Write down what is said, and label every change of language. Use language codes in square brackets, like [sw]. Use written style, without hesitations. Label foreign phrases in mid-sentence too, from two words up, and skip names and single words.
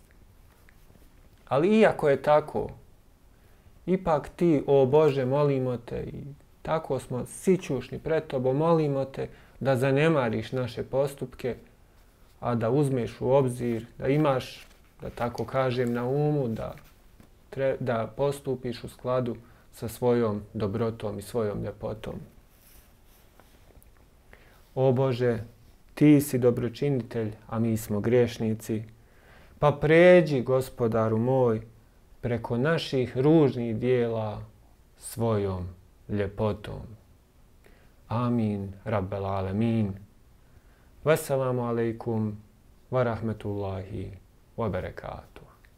[bs] Ali iako je tako, ipak ti, o Bože, molimo te i tako smo sićušni pred tobom, molimo te da zanemariš naše postupke, a da uzmeš u obzir, da imaš, da tako kažem, na umu, da postupiš u skladu sa svojom dobrotom i svojom ljepotom. O Bože, ti si dobročinitelj, a mi smo griješnici, pa pređi, Gospodaru moj, preko naših ružnih dijela svojom ljepotom. [ar] آمين، رب العالمين. والسلام عليكم ورحمة الله وبركاته.